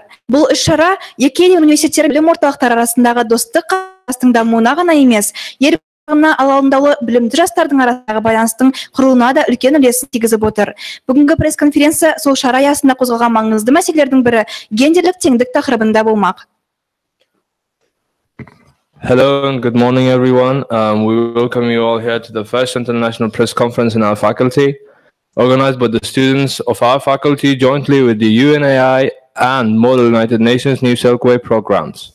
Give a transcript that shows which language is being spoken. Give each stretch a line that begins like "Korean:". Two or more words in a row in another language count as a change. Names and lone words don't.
Kazakh: Бұл іс-шара екі ел университеттері білім орталықтары арасындағы достық қатынастың дамуына ғана емес, ел алаңдаулы білімді жастардың арасындағы байланыстың құрылуына да үлкен үлесін тигізіп отыр. Бүгінгі пресс-конференция сол шара аясында қозғалған маңызды мәселелердің бірі гендерлік теңдік тақырыбында болмақ.
English: Hello and good morning, everyone. We welcome you all here to the first international press conference in our faculty, organized by the students of our faculty jointly with the UNAI and Model United Nations New Silkway programs.